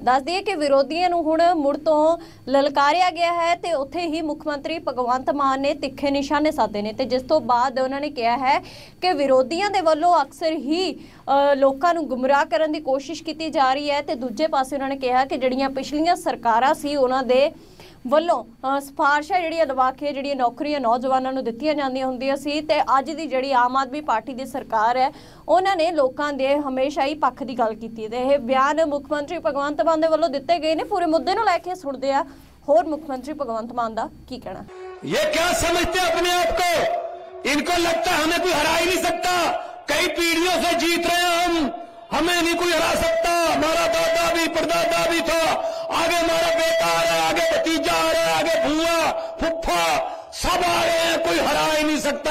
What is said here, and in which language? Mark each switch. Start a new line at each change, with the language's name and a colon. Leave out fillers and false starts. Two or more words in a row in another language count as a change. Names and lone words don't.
Punjabi: ਦੱਸ ਦਿਏ ਕਿ ਵਿਰੋਧੀਆਂ ਨੂੰ ਹੁਣ ਮੁੜ ਤੋ ਲਲਕਾਰਿਆ ਗਿਆ ਹੈ ਤੇ ਉੱਥੇ ਹੀ ਮੁੱਖ ਮੰਤਰੀ ਭਗਵੰਤ ਮਾਨ ਨੇ ਤਿੱਖੇ ਨਿਸ਼ਾਨੇ ਸਾਧੇ ਨੇ ਤੇ ਜਿਸ ਤੋ ਬਾਅਦ ਉਨ੍ਹੋਂਨੇ ਕਹਾ ਹੈ ਕਿ ਵਿਰੋਧੀਆਂ ਕੇ ਵੱਲੋਂ ਅਕਸਰ ਹੀ ਲੋਕਾਂ ਨੂੰ ਗੁਮਰਾਹ ਕਰਨ ਦੀ ਕੋਸ਼ਿਸ਼ ਕੀ ਜਾ ਰਹੀ ਹੈ। ਤੇ ਦੂਜੇ ਪਾਸੇ ਉਨ੍ਹੋਂਨੇ ਕਹਾ ਕਿ ਜਿਹੜੀਆਂ ਪਿਛਲੀਆਂ ਸਰਕਾਰਾਂ ਸੀ ਉਨ੍ਹਾਂ ਦੇ ਵੱਲੋਂ ਸਿਫਾਰਸ਼ਾਂ ਜਿਹੜੀਆਂ ਲਵਾ ਕੇ ਜਿਹੜੀਆਂ ਨੌਕਰੀਆਂ ਨੌਜਵਾਨਾਂ ਨੂੰ ਦਿੱਤੀਆਂ ਜਾਂਦੀਆਂ ਹੁੰਦੀਆਂ ਸੀ ਤੇ ਅੱਜ ਦੀ ਜਿਹੜੀ ਆਮ ਆਦਮੀ ਪਾਰਟੀ ਦੀ ਸਰਕਾਰ ਹੈ ਉਹਨਾਂ ਨੇ ਲੋਕਾਂ ਦੇ ਹਮੇਸ਼ਾ ਹੀ ਪੱਖ ਦੀ ਗੱਲ ਕੀਤੀ ਤੇ ਇਹ ਬਿਆਨ ਮੁੱਖ ਮੰਤਰੀ ਭਗਵੰਤ ਮਾਨ ਦੇ ਵੱਲੋਂ ਦਿੱਤੇ ਗਏ ਨੇ। ਪੂਰੇ ਮੁੱਦੇ ਨੂੰ ਲੈ ਕੇ ਸੁਣਦੇ ਆ ਹੋਰ ਮੁੱਖ ਮੰਤਰੀ ਭਗਵੰਤ ਮਾਨ ਦਾ ਕੀ ਕਹਿਣਾ।
Hindi: ये क्या समझते अपने आप को? इनको लगता हमें कोई हरा ही नहीं सकता। कई पीढ़ियों से जीत रहे हैं हमें नहीं कोई हरा सकता। हमारा दादा भी परदादा भी था, आगे हमारा बेटा आ रहा है, आगे भतीजा आ रहा है, आगे भूआ फुफ्फा सब आ रहे हैं, कोई हरा ही नहीं सकता।